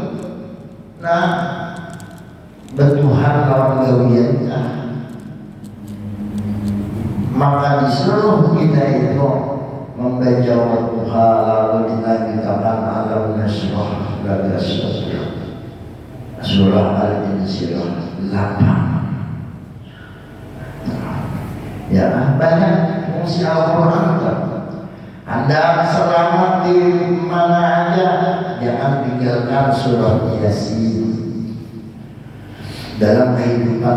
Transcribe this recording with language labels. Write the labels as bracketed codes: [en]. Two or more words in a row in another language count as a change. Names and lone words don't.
[id] Bertuhan lawan gawian, maka disuruh kita itu membaca Wadduha, lalu dilanjutkan Alam Nashrah Laka Sadrak, surah Al-Insyirah 8. Ya, banyak fungsi Al-Quran. Anda selamat di mana aja, jangan tinggalkan surah Yasin dalam kehidupan.